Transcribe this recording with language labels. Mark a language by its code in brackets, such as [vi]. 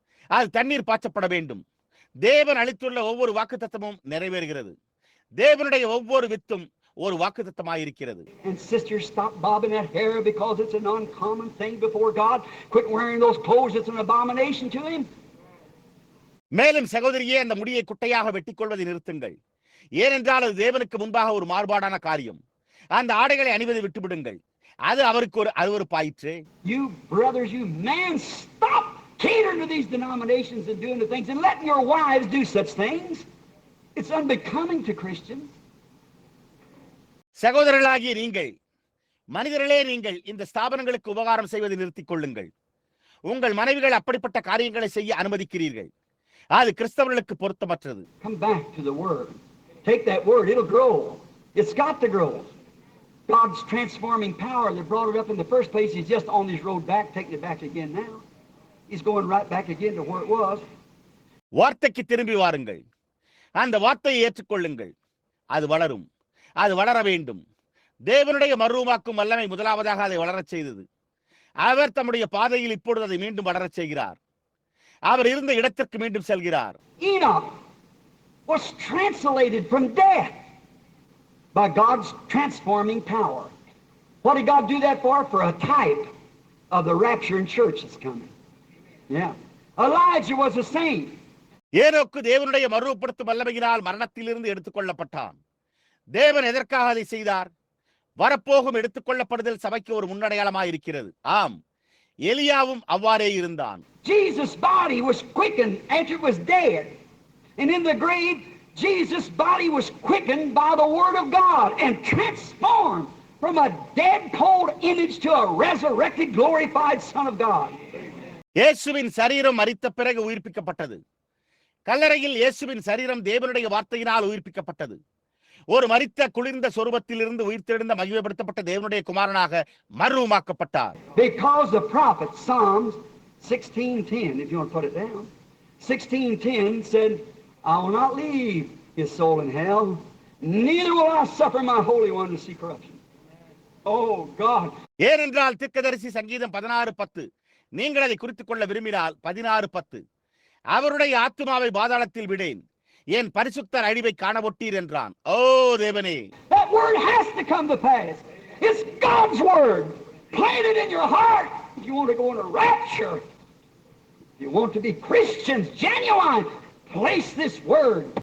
[ta] அது தண்ணீர் பாய்ச்சப்பட வேண்டும். தேவன் அளித்துள்ள ஒவ்வொரு வாக்குத்தத்தமும் நிறைவேறுகிறது. தேவனுடைய ஒவ்வொரு வித்தும் ஒரு வாக்குத்தத்தமாயிருக்கிறது. [en] And sisters, stop bobbing that hair because it's an uncommon thing before God. Quit wearing those clothes, it's an abomination to him. [ta] மேலும் சகோதரியே, அந்த முடியை குட்டையாக வெட்டிக் கொள்வதை நிறுத்துங்கள். ஏனென்றால் அது தேவனுக்கு முன்பாக ஒரு மாறுபாடான காரியம். அந்த ஆடைகளை அணிவதை விட்டுவிடுங்கள், அது அவருக்கு ஒரு பாயிற்று. [en] You brothers, you men, stop catering to these denominations and doing the things and letting your wives do such things. It's unbecoming to Christians. [ta] சகோதரர்களாகிய நீங்கள், மனிதர்களே, நீங்கள் இந்த ஸ்தாபனங்களுக்கு உபகாரம் செய்வதை நிறுத்திக் கொள்ளுங்கள். உங்கள் மனைவிகள் அப்படிப்பட்ட காரியங்களை செய்ய அனுமதிக்கிறீர்கள். அது கிறிஸ்தவர்களுக்கு பொருத்தமற்றது. [en] Come back to the word. Take that word, it'll grow. It's got to grow. God's transforming power that brought it up in the first place is just on this road back, taking it back again now. He's going right back again to where it was. [ta] வார்த்தைக்கு திரும்பி வாருங்கள். அந்த வார்த்தையை ஏற்றுக்கொள்ளுங்கள். அது வளரும், அது வளர வேண்டும். தேவனுடைய மறுரூபமாக்கும் வல்லமை முதலாவதாக அதை வளரச் செய்தது. அவர் தம்முடைய பாதையில் இப்பொழுது அதை மீண்டும் வளரச் செய்கிறார். அவர் இருந்த இடத்திற்கு மீண்டும் செல்கிறார். [en] Enoch was translated from death by God's transforming power. What did God do that for? For a type of the rapture in church that's coming. Yeah. Elijah was a saint. [ta] ஏனோக்கு தேவனுடைய மறுரூபப்படுத்தும் வல்லமையினால் மரணத்திலிருந்து எடுத்துக்கொள்ளப்பட்டான். தேவன் எதற்காக அதை செய்தார்? வரப்போகும் எடுத்துக்கொள்ளப்படுதல் சபைக்கு ஒரு முன்னடையாளமாக இருக்கிறது. ஆம், எலியாவும் அவ்வாறே இருந்தான். [en] Jesus' body was quickened after it was dead. And in the grave, Jesus' body was quickened by the word of God and transformed from a dead cold image to a resurrected glorified son of God. [ta] இயேசுவின் சரீரம் மரித்த பிறகு உயிர்ப்பிக்கப்பட்டது. கல்லறையில் இயேசுவின் சரீரம் தேவனுடைய வார்த்தையினால் உயிர்ப்பிக்கப்பட்டது. ஒரு மரித்த குளிர்ந்த சொரூபத்திலிருந்து உயிர்த்தெழுந்த மகிமைப்படுத்தப்பட்ட தேவனுடைய குமாரனாக மறுரூபமாக்கப்பட்டார். [en] Because the prophet Psalms 16:10, if you want to put it down, 16:10 said, I will not leave his soul in hell, neither will I suffer my Holy One to see corruption. Oh God. [ta] ஏனென்றால் தீர்க்கதரிசி சங்கீதம் 16:10, நீங்கள் அதை குறித்துக் கொள்ள விரும்பினால் 16:10, அவருடைய ஆத்துமாவை பாதாளத்தில் விடேன், என் பரிசுத்தர் அழிவை காணவொட்டீர் என்றான். ஓ தேவனே, [en] that word has to come to pass. It's God's word. Plant it in your heart. If you want to go into rapture, if you want to be Christians, genuine, place this word.